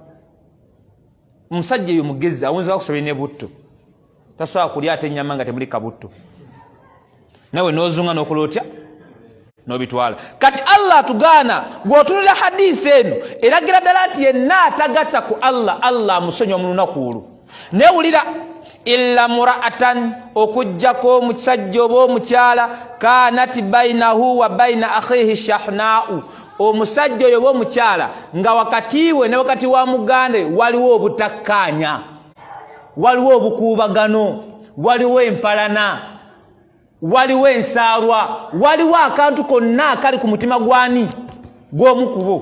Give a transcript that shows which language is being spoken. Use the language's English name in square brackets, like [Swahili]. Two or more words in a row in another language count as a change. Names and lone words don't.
[Ganda] Omusajja eyo mugezi awunzika kusobya ne butto tasobola kulya ate ennyama nga temuli kabutto nawe nozunga nokulotya nobitwala. Kati Allah atugaana bw'otunulira hadithi eno eragira ddala nti yenna atagatta ku Allah amusonyiwa mu lunaku olwo. Newulira [Arabic] إلا مراءة [Ganda] okujjako omusajja oba omukyala [Arabic] كانت بينه وبين أخيه شحناء [Ganda] omusajja oyo oba omukyala nga wakati we ne wakati wa mugande waliwo obutakkaanya waliwo obukuubagano waliwo empalana waliwo ensaalwa waliwo akantu konna akali ku mutima gwani gw'omu kubo.